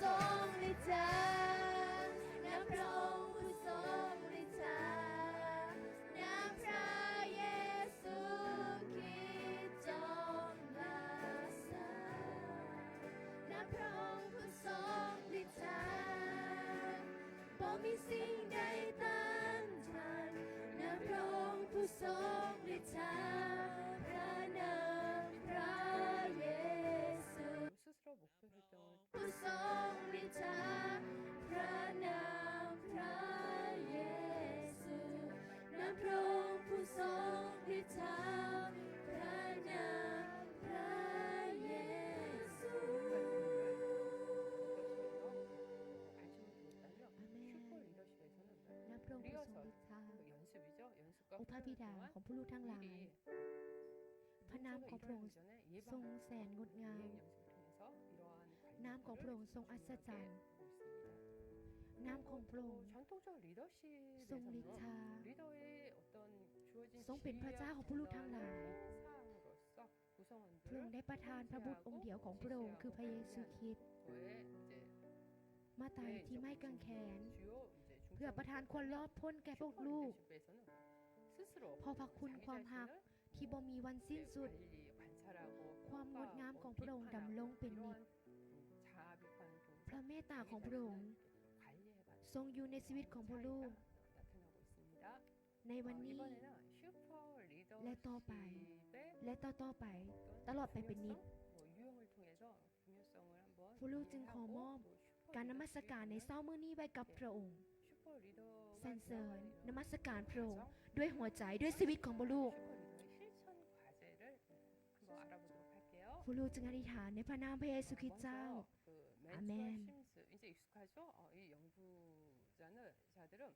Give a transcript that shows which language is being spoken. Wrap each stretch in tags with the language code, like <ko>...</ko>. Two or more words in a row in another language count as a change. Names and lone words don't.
<th>รงฤทธิ์เจ้านับพระองค์ผู้ทรงฤทธิ์เจ้านับพระเยซูคริสต์ทรงรักษานับพระองค์ผู้ทรงฤทธิ์เจ้าบ่มีสิ่งใดต้านทานนับพระองค์ผู้ทรงฤทธิ์เจ้าพระนามพระเยซู</th> <ko>스스로 목표 설정을</ko> <th>ผู้ทรงฤทธิ์เจ้าพระนามพระเยซูนับพระองค์ผู้ทรงฤทธิ์เจ้าพระนามพระเยซู</th> <ko>관심을 두었다면 슈퍼 리더십에서는</ko> <th>นับพระองค์ผู้ทรงฤทธิ์เจ้า</th> <ko>연습이죠. 연습과</ko> <th>องค์พระบิดาของผู้ลูกทั้งหลาย พระนามของพระองค์ทรงแสนงดงาม นามของพระองค์ทรงอัศจรรย์ นามของพระองค์</th> <ko>전통적 리더십에서는</ko> <th>ทรงฤทธา</th> <ko>리더의 어떤 주어진</ko> <th>ทรงเป็นพระเจ้าของผู้ลูกทั้งหลาย</th> <ko>사항으로서</ko> <th>พระองค์</th> <ko>구성원들을</ko> <th>ได้ประทานพระบุตรองค์เดียวของพระองค์คือพระเยซูคริสต์</th> <ko>저의 이제</ko> <th>มาตายที่ไม้กางแขน</th> <ko>주요 이제</ko> <th>เพื่อประทานความรอดพ้นแก่พวกลูก</th> <ko>리더십에서는 스스로</ko> <th>พอพระคุณความหัก ที่บ่มีวันสิ้นสุด</th> <ko>관리, 관찰하고</ko> <th>ความงดงามของพระองค์ดำรงเป็นนิจ</th> <ko>자아 비판</ko> <th>พระเมตตาของพระองค์</th> <ko>관리해가는</ko> <th>ทรงอยู่ในชีวิตของพวกลูก</th> <ko>나타나고 있습니다.</ko> <th>ในวันนี้</th> <ko>이번에는 슈퍼</ko> <th>และต่อไป</th> <ko>리더십의</ko> <th>และต่อไป ตลอดไปเป็นนิจ</th> <ko>뭐 유형을 통해서 중요성을 한번</ko> <th>พวกลูกจึงขอมอบ</th> <ko>이해하고 또 슈퍼</ko> <th>การนมัสการในเช้ามื้อนี้ไว้กับพระองค์</th> <ko>슈퍼 리더가</ko> <th>สรรเสริญ</th> <ko>되어가는</ko> <th>นมัสการพระองค์</th> <ko>과정,</ko> <th>ด้วยหัวใจด้วยชีวิตของพวกลูก</th> <ko>슈퍼 리더의 실천 과제를 한번 알아보도록 할게요.</ko> <th>พวกลูกจึงอธิษฐานในพระนามพระเยซูคริสต์เจ้า</th> <ko>먼저 그 아멘. 맨투어 심스 이제 익숙하죠? 이 연구자들은</ko>